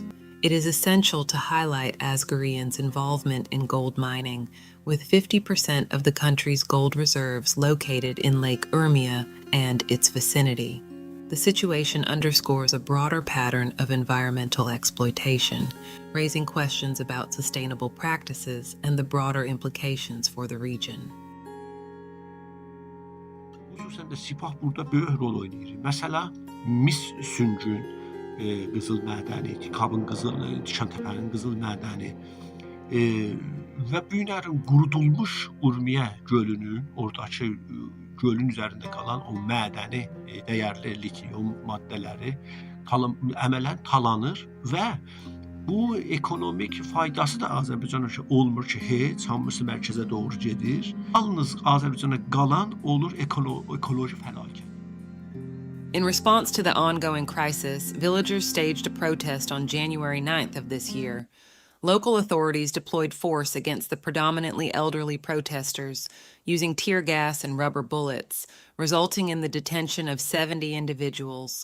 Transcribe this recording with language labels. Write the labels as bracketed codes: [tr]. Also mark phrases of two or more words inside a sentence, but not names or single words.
[en] It is essential to highlight Asgharian's involvement in gold mining, with 50% of the country's gold reserves located in Lake Urmia and its vicinity. The situation underscores a broader pattern of environmental exploitation, raising questions about sustainable practices and the broader implications for the region. [az] Xüsusən də Sipah burada böyük rol oynayır. Məsələ, mis süngün qızıl mədəni, Kabın qızıl, Şantəpənin qızıl mədəni və bu günlərin qurudulmuş Urmiya gölünün, oradakı gölün üzərində qalan o mədəni, dəyərli litium maddələri əmələn talanır və bu ekonomik faydası da Azərbaycana olmur ki, heç hamısı mərkəzə doğru gedir. Yalnız Azərbaycana qalan olur ekoloji fəlakət. [en] In response to the ongoing crisis, villagers staged a protest on January 9th of this year. Local authorities deployed force against the predominantly elderly protesters, using tear gas and rubber bullets, resulting in the detention of 70 individuals.